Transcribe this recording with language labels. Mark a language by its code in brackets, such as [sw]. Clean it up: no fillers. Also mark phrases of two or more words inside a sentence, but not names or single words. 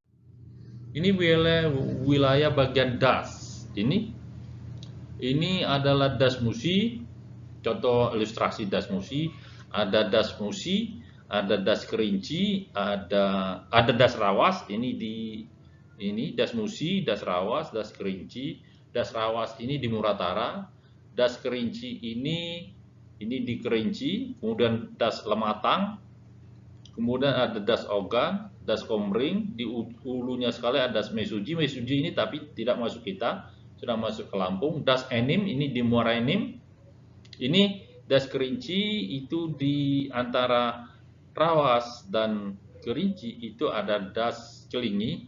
[id] Ini wilayah bagian das. Ini adalah das Musi. Contoh ilustrasi das Musi. Ada das Musi, ada das Kerinci, ada das Rawas. Ini das Musi, das Rawas, das Kerinci. Das Rawas ini di Muratara. Das Kerinci ini di Kerinci. Kemudian das Lematang. Kemudian ada das Ogan, das Komring. Di hulunya sekali ada das Mesuji. Mesuji ini tapi tidak masuk kita, sudah masuk ke Lampung. Das Enim ini di Muara Enim. Ini das Kerinci itu di antara Rawas dan Kerinci itu ada das Kelingi.